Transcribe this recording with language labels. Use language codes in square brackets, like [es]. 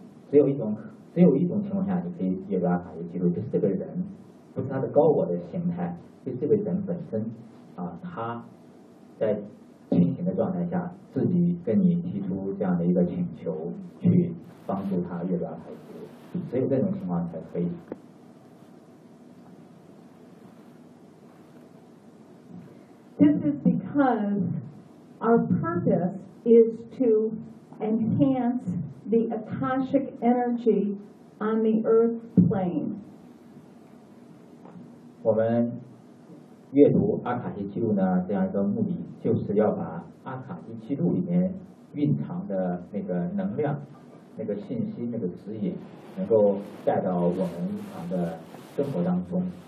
[zh] 只有一种情况下，你可以有办法去记住，就是这个人，不是他的高我的形态，就是这个人本身啊，他在清醒的状态下，自己跟你提出这样的一个请求，去帮助他阅读阿赖耶识，只有这种情况才可以。 [en] This is because our purpose is to enhance the Akashic energy on the earth plane. [zh] 我们阅读阿卡西记录呢，这样一个目的就是要把阿卡西记录里面蕴藏的那个能量、那个信息、那个指引，能够带到我们日常的生活当中。